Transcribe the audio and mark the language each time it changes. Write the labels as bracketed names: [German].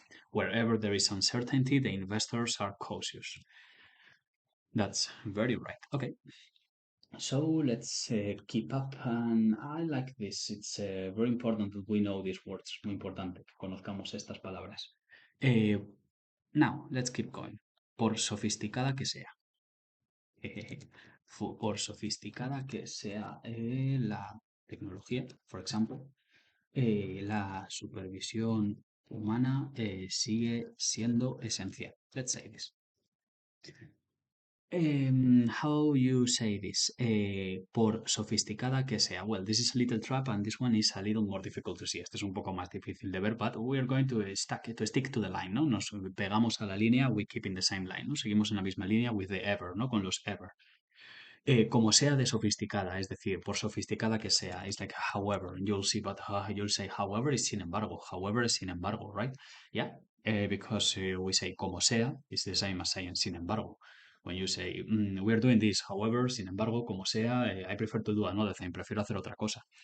[English] Wherever there is uncertainty, the investors are cautious. That's very right. Okay. So let's keep up, and I like this. It's very important that we know these words. [Spanish] Muy importante que conozcamos estas palabras. [English] Now, let's keep going. [Spanish] Por sofisticada que sea. Por sofisticada que sea la tecnología, [English] for example, [Spanish] la supervisión humana sigue siendo esencial. [English] Let's say this. How you say this? [Spanish] Por sofisticada que sea. [English] Well, this is a little trap and this one is a little more difficult to see. [Spanish] Este es un poco más difícil de ver, [English] but we are going to stick to the line, [Spanish] ¿no? Nos pegamos a la línea, [English] we keep in the same line, [Spanish] ¿no? Seguimos en la misma línea [English] with the ever, [Spanish] ¿no? Con los ever. Como sea de sofisticada, es decir, por sofisticada que sea, [English] it's like however, you'll see, but you'll say however is [Spanish] sin embargo, [English] however is sin embargo, right? Yeah, because we say [Spanish] como sea, [English] it's the same as saying [Spanish] sin embargo. [English] When you say we're doing this, however, [Spanish] sin embargo, como sea, [English] I prefer to do another thing, [Spanish] prefiero hacer otra cosa.